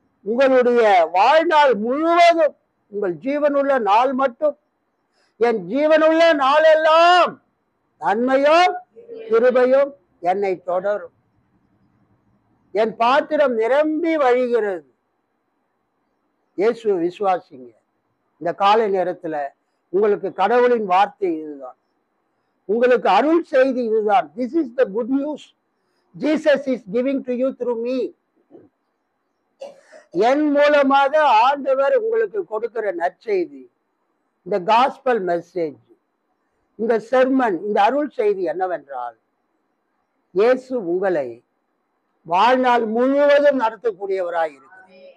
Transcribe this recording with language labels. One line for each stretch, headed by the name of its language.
Tamil: உங்களுடைய வாழ்நாள் முழுவதும், உங்கள் ஜீவனுள்ள நாள் மட்டும், என் ஜீவனுள்ள நாளெல்லாம் நன்மையும் கிருபையும் என்னை தொடரும். என் பாத்திரம் நிரம்பி வழிகிறது. இயேசு விசுவாசிங்க. இந்த காலை நேரத்துல உங்களுக்கு கடவுளின் வார்த்தை இதுதான், உங்களுக்கு அருள் செய்தி இதுதான்.
English: This is the good news Jesus is giving to you through me.
Tamil: என் மூலமாக ஆண்டவர் உங்களுக்கு கொடுக்கிற நற்செய்தி இந்த காஸ்பல் மெசேஜ், இந்த செர்மன், இந்த அருள் செய்தி என்னவென்றால், இயேசு உங்களை வாழ்நாள் முழுவதும் நடத்தக்கூடியவராய் இருக்கிறார்.